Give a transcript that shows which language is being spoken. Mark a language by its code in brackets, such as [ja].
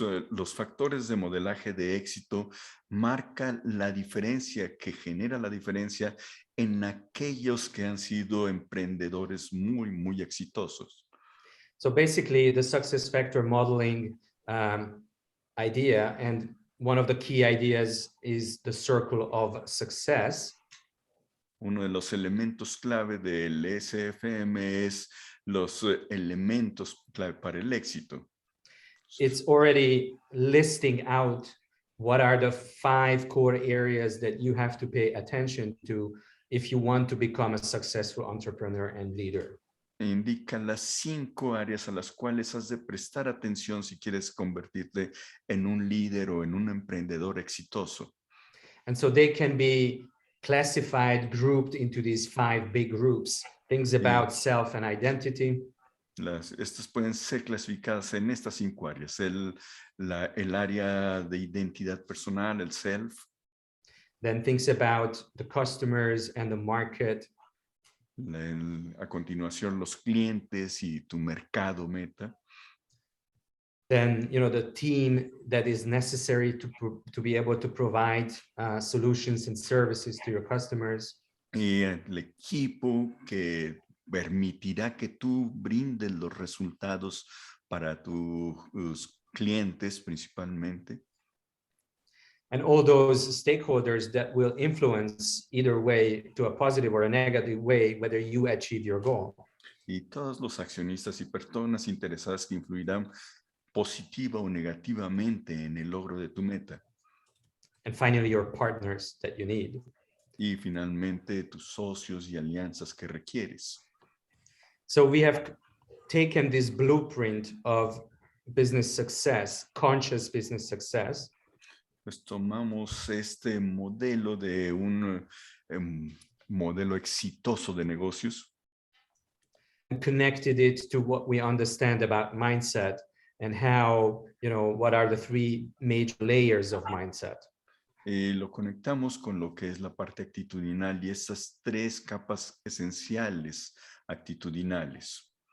[es] Los factores de modelaje de éxito marcan la diferencia, que genera la diferencia en aquellos que han sido emprendedores muy, muy exitosos. [en] So basically, the success factor modeling idea, and one of the key ideas is the circle of success. [es] Uno de los elementos clave del SFM es los elementos clave para el éxito. [en] It's already listing out what are the 5 core areas that you have to pay attention to if you want to become a successful entrepreneur and leader. [es] Indica las 5 áreas a las cuales has de prestar atención si quieres convertirte en un líder o en un emprendedor exitoso. [en] And so they can be classified, grouped into these 5 big groups. Things about self and identity. [es] Estas pueden ser clasificadas en estas 5 áreas. El área de identidad personal, el self. [en] Then things about the customers and the market. [es] A continuación, los clientes y tu mercado meta. [en] Then, the team that is necessary to be able to provide solutions and services to your customers. [es] Y el equipo que permitirá que tú brindes los resultados para tus clientes principalmente. [en] And all those stakeholders that will influence either way, to a positive or a negative way, whether you achieve your goal. [es] Y todos los accionistas y personas interesadas que influirán positiva o negativamente en el logro de tu meta. [en] And finally, your partners that you need. [es] Y finalmente, tus socios y alianzas que requieres. [en] So we have taken this blueprint of business success, conscious business success, [es] Pues tomamos este modelo de un modelo exitoso de negocios [en] and connected it to what we understand about mindset and how, what are the three major layers of mindset. [es] y lo conectamos con lo que es la parte actitudinal y esas tres capas esenciales actitudinales.